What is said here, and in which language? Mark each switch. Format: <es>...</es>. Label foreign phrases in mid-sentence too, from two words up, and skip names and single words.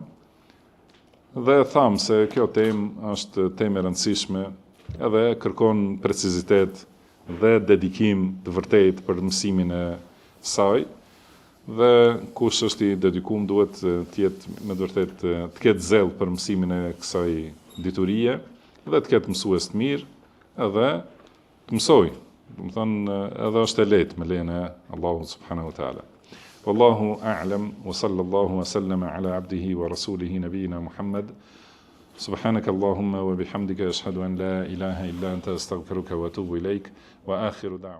<sq>dhe tham se kjo temë është temë e rëndësishme edhe kërkon precizitet dhe dedikim të vërtet për mësimin e saj dhe kush është i dedikuar duhet të jetë me vërtet të ketë zell për mësimin e kësaj diturie dhe të ketë mësues të mirë edhe të mësoj. Edhe është e lehtë me lejen e Allahut</sq> <ar>سبحانه وتعالى. والله أعلم وصلى الله وسلم على عبده ورسوله نبينا محمد. سبحانك اللهم وبحمدك أشهد أن لا إله إلا أنت أستغفرك وأتوب إليك وآخر دعوا</ar>